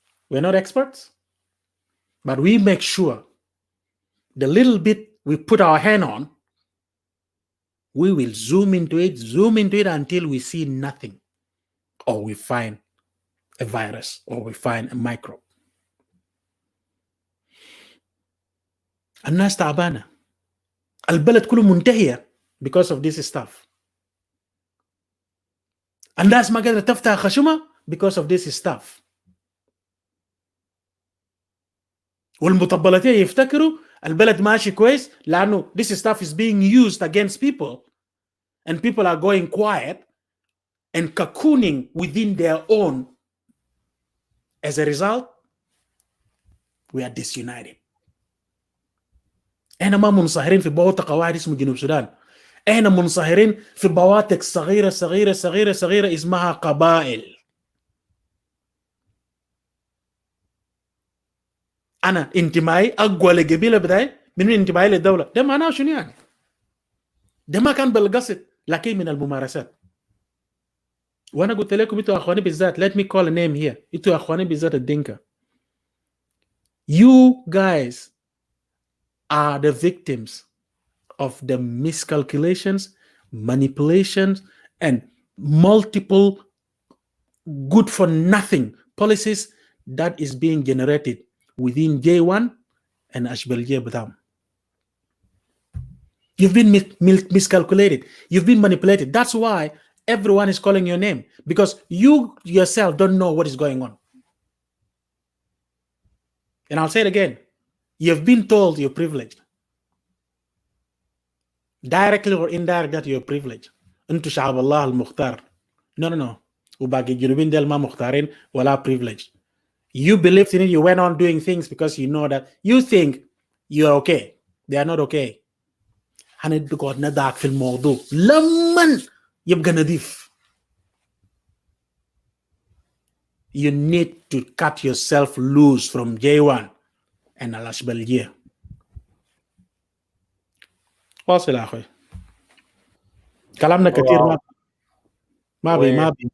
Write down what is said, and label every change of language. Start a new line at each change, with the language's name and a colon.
English: We're not experts, but we make sure the little bit we put our hand on, we will zoom into it until we see nothing, or we find a virus, or we find a microbe.
Arabic: الناس تعبانة، البلد كله منتهية
English: because of this stuff.
Arabic: الناس ما قادرة تفتح خشمة
English: because of this stuff.
Arabic: والمطبلاتية يفتكروا البلد ماشي كويس لأنه
English: this stuff is being used against people and people are going quiet and cocooning within their own As a result, we are disunited.
Arabic: احنا ما منصهرين في بوتقة واحد اسمه جنوب السودان. احنا منصهرين في بواتق صغيرة صغيرة صغيرة صغيرة اسمها قبائل. انا انتمائي اقوى لقبيلة بتاعي من انتمائي للدولة. ده معناه شنو يعني؟ ده ما كان بالقصد لكن من الممارسات. وانا قلت لكم انتوا اخواني بالذات,
English: let me call a name here,
Arabic: انتوا اخواني بالذات الدنكا.
English: You guys are the victims of the miscalculations, manipulations, and multiple good for nothing policies that is being generated within J1 and Ashbelje Badam. You've been miscalculated. You've been manipulated. That's why everyone is calling your name, because you yourself don't know what is going on. And I'll say it again. You've been told you're privileged. Directly or indirect that you're privileged.
Arabic: انتو شعب الله المختار. No. وباقي الجنوبين ديل ما مختارين ولا privileged.
English: You believed in it, you went on doing things because you know that you think you're okay. They are not okay.
Arabic: هنبقى ندعك في الموضوع لمن يبقى نظيف.
English: You need to cut yourself loose from J1 and الأشبالية.
Arabic: واصل يا أخوي. كلامنا كتير ما بي.